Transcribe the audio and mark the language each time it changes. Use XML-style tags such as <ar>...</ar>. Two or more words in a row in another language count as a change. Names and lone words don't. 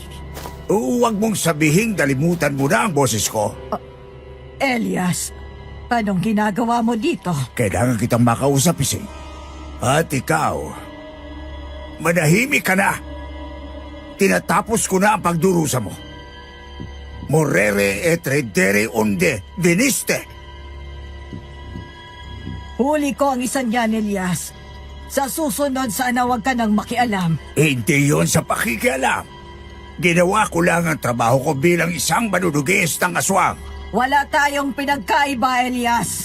<tl>Huwag mong sabihing dalimutan mo na ang boses ko. Elias, anong ginagawa mo dito? Kailangan kitang makausap, Ising. At ikaw, manahimik ka na. Tinatapos ko na ang pagdurusa mo.</tl> <la>Morere et redere unde veniste.</la> <tl>Huli ko ang isa niyan, Elias. Sa susunod, sana huwag ka nang makialam. Hindi yon sa pakikialam. Ginawa ko lang ang trabaho ko bilang isang manunugis ng aswang. Wala tayong pinagkaiba, Elias.</tl>